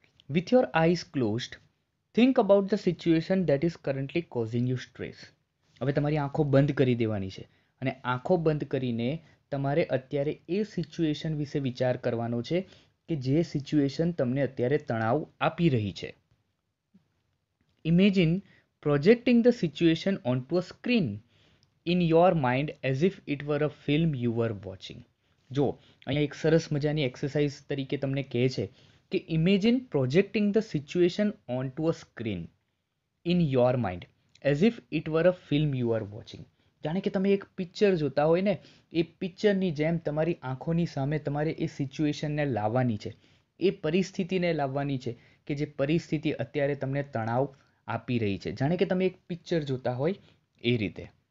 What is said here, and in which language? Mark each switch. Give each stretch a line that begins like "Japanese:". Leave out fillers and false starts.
English: With your eyes closed think about the situation that is currently causing you stress.
Gujarati: હવે તમારી આંખો બંધ કરી દેવાની છે અને આંખો બંધ કરીને તમારે અત્યારે એ સિચ્યુએશન વિશે વિચાર કરવાનો છે કે જે સિચ્યુએશન તમને અત્યારે તણાવ આપી રહી છે.
English: Imagine projecting the situation onto a screen in your mind as if it were a film you were watching.
Gujarati: જો અહીંયા એક સરસ મજાની એક્સરસાઇઝ તરીકે તમને કહે છે કે
English: Imagine projecting the situation on to a screen in your mind as if it were a film you are watching.
Gujarati: જાણે કે તમે એક પિક્ચર જોતા હોય ને, એ પિક્ચરની જેમ તમારી આંખોની સામે તમારે એ સિચ્યુએશનને લાવવાની છે, એ પરિસ્થિતિને લાવવાની છે કે જે પરિસ્થિતિ અત્યારે તમને તણાવ આપી રહી છે. જાણે કે તમે એક પિક્ચર જોતા હોય એ રીતે.